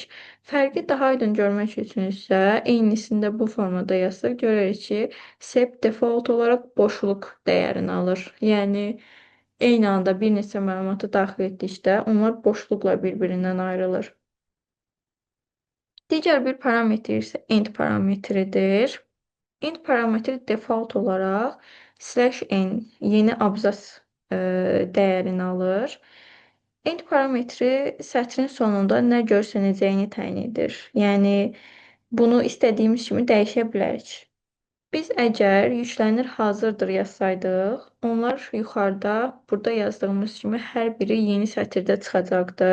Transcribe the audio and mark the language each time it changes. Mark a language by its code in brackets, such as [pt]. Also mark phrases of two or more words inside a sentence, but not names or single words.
[az] Fərqi daha aydın görmək üçün isə eynisində bu formada yazsaq görərik ki, sep default olaraq boşluq dəyərini alır. Yəni eyni anda bir neçə məlumatı daxil etdikdə onlar boşluqla bir-birindən ayrılır. Digər bir parametr isə end parametridir. End parametri default olaraq /n yeni abzas dəyərini alır. End parametri sətrin sonunda nə görsənəcəyini təyin edir. Yəni, bunu istədiyimiz kimi dəyişə bilərik. Biz əgər yüklənir hazırdır yazsaydıq, onlar yuxarıda burada yazdığımız kimi hər biri yeni sətirdə çıxacaqdı.